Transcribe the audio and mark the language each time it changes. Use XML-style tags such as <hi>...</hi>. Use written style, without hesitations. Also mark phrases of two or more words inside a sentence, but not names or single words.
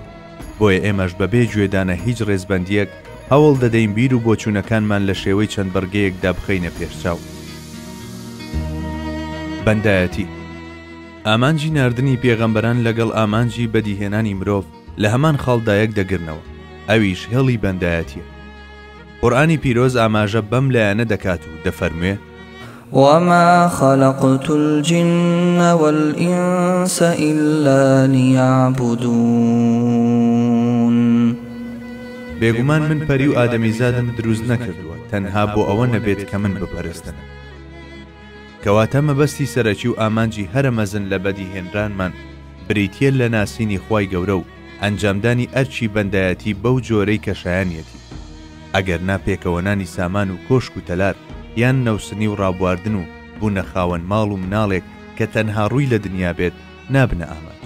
<ckb>بۆیە ئێمەش بەبێ گوێدانە هیچ ڕێزبەندیەک هەوڵ دەدەین بیر و بۆچوونەکانمان لە شێوەی چەند بەرگەیەکدا بخەینە پێشچاو. بەندایەتی. ئامانجی ناردنی پێغەمبەران لەگەڵ ئامانجی بەدیهێنانی مرۆڤ لە هەمان خاڵدایەک دەگرنەوە، ئەویش هێڵی بەندایەتیە. قورئانی پیرۆز ئاماژە بەم لایەنە دەکات و دەفەرموێ:</ckb> <ar>وما خلقت الجن والإنس إلا ليعبدون.</ar> <ckb>بێگومان من پەری و ئادەمی زادم دروست نەکردووە تەنها بۆ ئەوە نەبێت کە من بپەرستن. کەواتە مەبەستی سەرەکی و ئامانجی هەرە مەزن لە بەدیهێنرانمان بریتیە لە ناسینی خوای گەورە و ئەنجامدانی ئەرچی بەندایەتی بەو جۆرەی کەشایانیەتی، ئەگەر ناپێکەوەنانی سامان و کۆشک و تەلار یان نەوسنی و ڕابواردن و بوونە خاوەن ماڵ و مناڵێک کە تەنها ڕووی لە دنیا بێت نابنە ئامانج.</ckb>